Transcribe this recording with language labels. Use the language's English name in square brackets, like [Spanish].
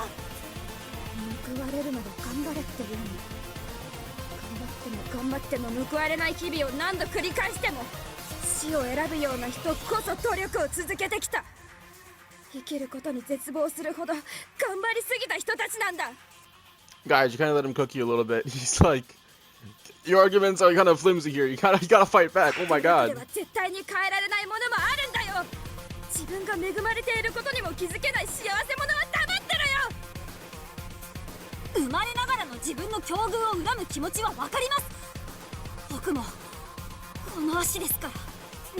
[Japanese] 報われるまで頑張れって言うの。頑張っても報われない日々を何度繰り返しても、死を選ぶような人こそ努力を続けてきた。生きることに絶望するほど頑張りすぎた人たちなんだ。 [English] Guys, you kind of let him cook you a little bit. He's like, your arguments are kind of flimsy here. You gotta fight back. Oh my [Japanese] で [English] god. [Japanese] は絶対に変えられないものもあるんだよ。自分が恵まれていることにも気づけない幸せ者は黙ってろよ。生まれながらの自分の境遇を恨む気持ちはわかります。僕もこの足ですから。